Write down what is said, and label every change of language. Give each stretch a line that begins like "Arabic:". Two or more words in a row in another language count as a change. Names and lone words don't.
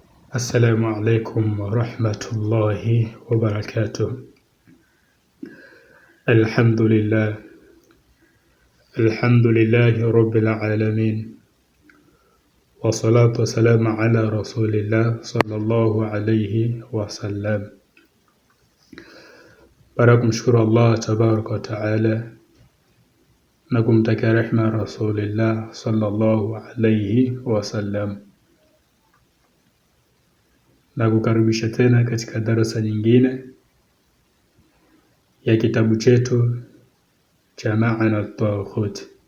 Arabic: السلام عليكم ورحمة الله وبركاته. الحمد لله رب العالمين، والصلاة والسلام على رسول الله صلى الله عليه وسلم.
Swahili: Kumshukuru
Arabic: الله تبارك وتعالى
Swahili: na kumtakia rehma
Arabic: رسول الله صلى الله عليه وسلم,
Swahili: na kukaribisha tena katika darasa nyingine ya kitabu chetu cha Maana at-Taghut.